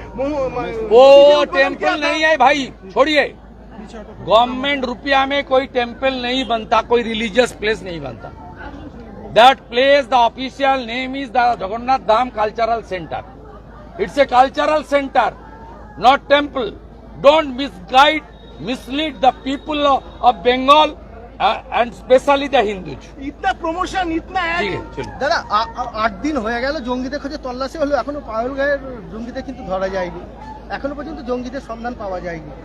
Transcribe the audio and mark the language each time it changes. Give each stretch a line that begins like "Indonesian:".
Hindi: वो टेम्पल नहीं है भाई, छोड़िए। गवर्नमेंट रुपया में कोई टेम्पल नहीं बनता, कोई रिलीजियस प्लेस नहीं बनता।
English: That place the official name is the Jagannath Dham cultural centre. It's a cultural centre, not temple. Don't mislead the people of Bengal and especially the Hindus.
Hindi: इतना प्रमोशन, इतना
Bangla: দাদা 8 দিন হয়ে গেল জঙ্গিদের খোঁজে তল্লাশি হলো, এখনো পাগলগাঁয়ের জঙ্গিদের কিন্তু ধরা যায়নি, এখনো পর্যন্ত জঙ্গিদের সন্ধান পাওয়া যায়নি।